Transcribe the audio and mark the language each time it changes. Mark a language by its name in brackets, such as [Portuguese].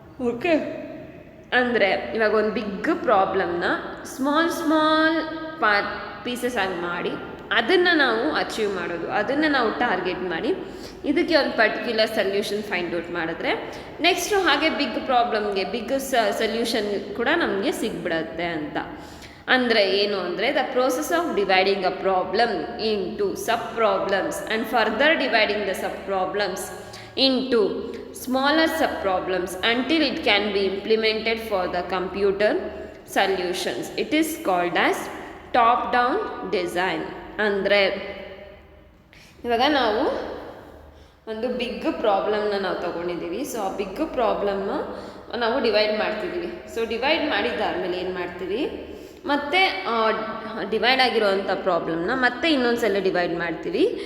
[Kannada] Okay, ಅಂದರೆ ಇವಾಗ ಒಂದು ಬಿಗ್ ಪ್ರಾಬ್ಲಮ್ನ ಸ್ಮಾಲ್ ಪೀಸಸ್ ಆಗಿ ಮಾಡಿ ಅದನ್ನು ನಾವು ಅಚೀವ್ ಮಾಡೋದು, ಅದನ್ನು ನಾವು ಟಾರ್ಗೆಟ್ ಮಾಡಿ ಇದಕ್ಕೆ ಒಂದು ಪರ್ಟಿಕ್ಯುಲರ್ ಸೊಲ್ಯೂಷನ್ ಫೈಂಡ್ ಔಟ್ ಮಾಡಿದ್ರೆ ನೆಕ್ಸ್ಟು ಹಾಗೆ ಬಿಗ್ ಪ್ರಾಬ್ಲಮ್ಗೆ ಬಿಗ್ ಸೊಲ್ಯೂಷನ್ ಕೂಡ ನಮಗೆ ಸಿಗ್ಬಿಡತ್ತೆ ಅಂತ. ಅಂದರೆ ಏನು ಅಂದರೆ, [English] The process of dividing a problem into sub problems and further dividing the sub problems into smaller subproblems until it can be implemented for the computer solutions. It is called as top down design. [Kannada] ಅಂದರೆ ಇವಾಗ ನಾವು ಒಂದು big ಪ್ರಾಬ್ಲಮ್ನ ನಾವು ತೊಗೊಂಡಿದ್ದೀವಿ. So ಆ big ಪ್ರಾಬ್ಲಮ್ನ ನಾವು divide ಮಾಡ್ತಿದ್ದೀವಿ. So divide ಮಾಡಿದ್ದಾದಮೇಲೆ ಏನು ಮಾಡ್ತೀವಿ, ಮತ್ತು ಡಿವೈಡ್ ಆಗಿರೋವಂಥ ಪ್ರಾಬ್ಲಮ್ನ ಮತ್ತೆ ಇನ್ನೊಂದು ಸಲ ಡಿವೈಡ್ ಮಾಡ್ತೀವಿ.